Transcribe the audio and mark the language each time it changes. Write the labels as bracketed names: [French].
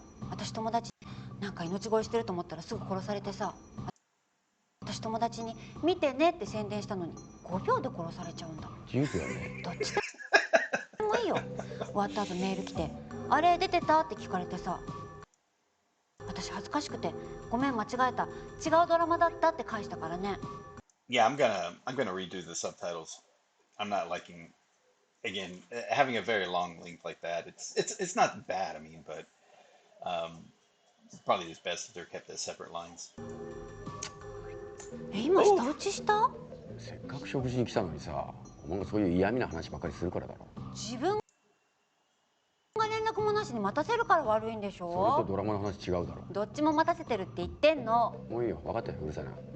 [Japanese] 私友達なんか命乞いしてると思ったらすぐ殺されてさ、私友達に見てねって宣伝したのに5秒で殺されちゃうんだ。 10秒ね。どっちでもいいよ。終わった後メール来て、あれ出てたって聞かれてさ、私恥ずかしくてごめん間違えた、違うドラマだったって返したからね。 [English] Yeah, I'm gonna redo the subtitles. I'm not liking, again, having a very long length like that. It's not bad, I mean, but it's probably just best if they're kept as separate lines. [Japanese] 今舌打ちした？せっかく食事に来たのにさ、お前がそういう嫌味な話ばっかりするからだろ。自分が連絡約もなしに待たせるから悪いんでしそれとょ。ドラマの話違うだろ。どっちも待たせてるって言ってんの。もういいよ、分かったよ、うるさいな。